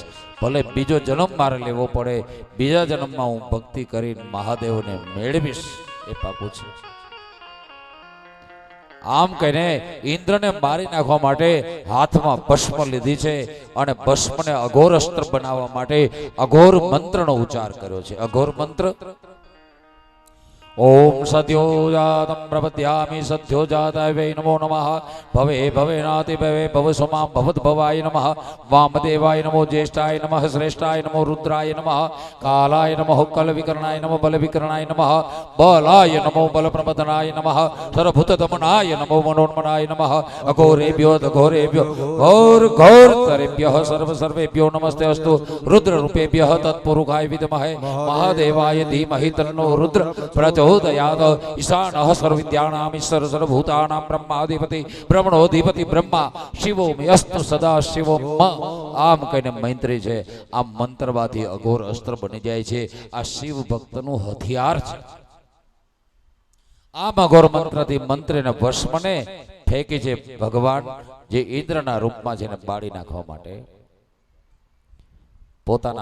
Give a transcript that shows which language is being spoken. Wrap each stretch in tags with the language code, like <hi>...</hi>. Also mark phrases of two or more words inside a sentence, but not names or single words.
<gu>ભલે બીજો જન્મ મારે લેવો પડે, બીજા જન્મમાં હું ભક્તિ કરીને મહાદેવને મેળવીશ, એ પાકું છે. આમ કહીને ઇન્દ્રને મારી નાખવા માટે હાથમાં ભસ્મ લીધી છે અને ભસ્મને અઘોર અસ્ત્ર બનાવવા માટે અઘોર મંત્રનો ઉચ્ચાર કર્યો છે. અઘોર મંત્ર,</gu> <sa>ओम सद्यो जातं प्रपद्यामि सद्यो जाताय वै नमो नमः भवे भवेनाति भवे भवसुमां भवद्भवाय नमः वामदेवाय नमो ज्येष्ठाय नमः श्रेष्ठाय नमो रुद्राय नमः कालाय नमः कलविकरणाय नमो बलविकरणाय नमः बलाय नमो बलप्रमदनाय नमः सर्वभूतदमनाय नमो मनोन्मनाय नमः अघोरेभ्यो घोरेभ्यो घोर घोर तरेभ्यः सर्वेभ्यो नमस्ते अस्तु रुद्ररूपेभ्यः तत्पुरुषाय विद्महे महादेवाय धीमहि तन्नो रुद्र प्रचोदयात् ईशानः सर्वविद्यानां ईश्वर सर्वभूतानां ब्रह्माधिपति ब्रह्मणोधिपति ब्रह्मा शिवो यस्तु सदा शिवो</sa> <gu>આમ કહીને મંત્રી છે આ મંત્રવાથી અઘોર અસ્ત્ર બની જાય છે આ શિવ ભક્તનું હથિયાર છે આમ અઘોર મંત્રથી મંત્રીને ભસ્મને ફેંકી છે ભગવાન જે ઇન્દ્રના રૂપમાં છે એને બાળી નાખવા માટે પોતાના</gu>